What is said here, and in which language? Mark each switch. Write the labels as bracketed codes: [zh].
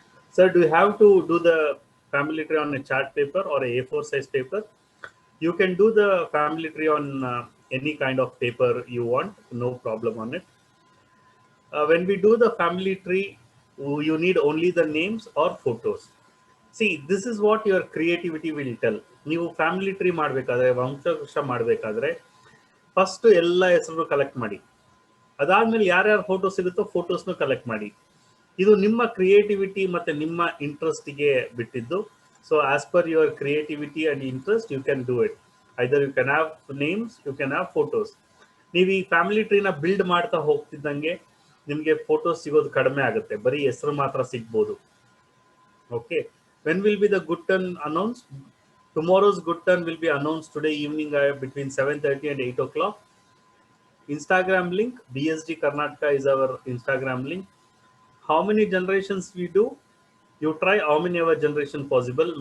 [en] Sir, do you have to do the family tree on a chart paper or a A4 size paper? You can do the family tree on any kind of paper you want, no problem on it. When we do the family tree, you need only the names or photos. See, this is what your creativity will tell. [kn] ನೀವು family tree ಮಾಡಬೇಕಾದ್ರೆ, ವಂಶವೃಕ್ಷ ಮಾಡಬೇಕಾದ್ರೆ first ಎಲ್ಲ ಹೆಸರು collect ಮಾಡಿ, ಅದಾದ್ಮೇಲೆ ಯಾರ್ಯಾರು photo ಸಿಗುತ್ತೋ ಫೋಟೋಸ್ನು collect ಮಾಡಿ. ಇದು ನಿಮ್ಮ ಕ್ರಿಯೇಟಿವಿಟಿ ಮತ್ತೆ ನಿಮ್ಮ ಇಂಟ್ರೆಸ್ಟ್ಗೆ ಬಿಟ್ಟಿದ್ದು. [en] So as per your creativity and interest you can do it. Either you can have names, you can have photos. [kn] ನೀವು ಈ ಫ್ಯಾಮಿಲಿ ಟ್ರೀನ ಬಿಲ್ಡ್ ಮಾಡ್ತಾ ಹೋಗ್ತಿದ್ದಂಗೆ ನಿಮಗೆ ಫೋಟೋಸ್ ಸಿಗೋದು ಕಡಿಮೆ ಆಗುತ್ತೆ, ಬರೀ ಹೆಸರು ಮಾತ್ರ ಸಿಗ್ಬೋದು. [en] Okay, when will be the good turn announce? Tomorrow's good turn will be announced today evening between 7:30 and 8 o'clock. Instagram link, BSG Karnataka is our Instagram link. How many generations we do? You try how many ever generation possible.